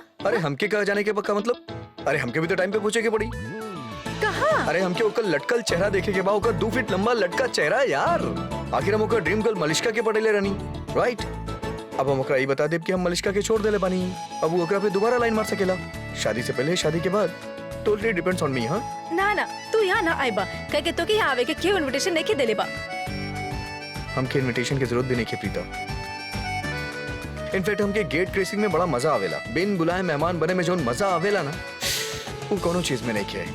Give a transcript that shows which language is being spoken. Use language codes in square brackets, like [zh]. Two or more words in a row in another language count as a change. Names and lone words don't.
[bho] अरे हमके कहा जाने के पक्का मतलब? अरे हमके भी तो टाइम पे पूछे के पड़ी। कहाँ? अरे हमके ओकर लटकल चेहरा देखे के बा, ओकर 2 फीट लंबा लटका चेहरा यार। आखिर हम ओकर [en] dream girl [bho] मलिश्का के पटेले रहनी, राइट? अब हम ओकरा ये बता देब कि हम मलिश्का के छोड़ देले बानी। अब वो ओकरा पे दोबारा लाइन मार सकेला, शादी से पहले, शादी के बाद। [en] totally depends on me. हाँ [bho] ना ना, तू यहाँ ना आइबा, कह के तो कि यहाँ आवे के क्यों इनविटेशन नहीं के देले बा। हमके इनविटेशन की जरूरत भी नहीं है प्रीता। इनफैक्ट हमके [en] gate crashing [bho] में बड़ा मजा आवेला। बिन बुलाए मेहमान बने में जो मजा आवेला ना, वो कोनो चीज में नहीं किया है।